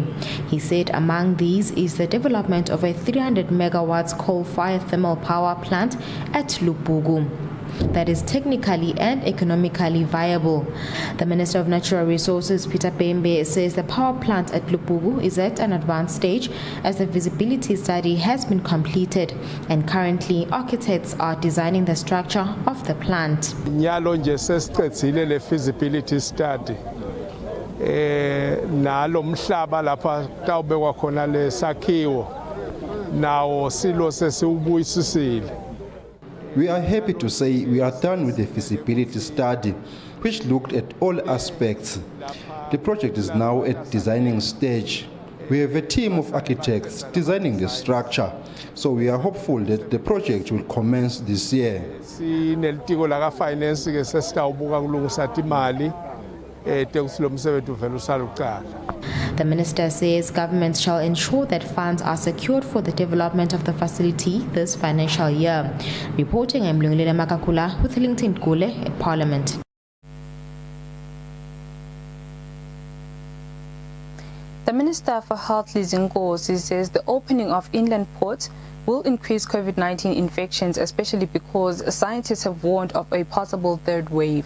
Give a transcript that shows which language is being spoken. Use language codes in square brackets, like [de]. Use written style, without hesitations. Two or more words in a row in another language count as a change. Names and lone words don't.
[en] He said among these is the development of a 300 megawatts coal-fired thermal power plant at Lupugu that is technically and economically viable. The Minister of Natural Resources, Peter Bembe, says the power plant at Lupugu is at an advanced stage as the feasibility study has been completed and currently architects are designing the structure of the plant. [ss] Nyalo nje sesiqedile le feasibility study. Nalo mhlaba lapha tawubekwa khona le sakhiwo nawo silo sesiubuyisisile. [en] We are happy to say we are done with the feasibility study, which looked at all aspects. The project is now at designing stage. We have a team of architects designing the structure, so we are hopeful that the project will commence this year. [ss] Sinelitiko la finance ke sesitawubuka kulungisa imali tekusilo msebenzi uvela usaluqala. [en] The minister says government shall ensure that funds are secured for the development of the facility this financial year. Reporting, I'm Lungile Makakula with LinkedIn Kule at Parliament. The Minister for Health, Lizinkosi, says the opening of inland ports will increase COVID-19 infections, especially because scientists have warned of a possible third wave.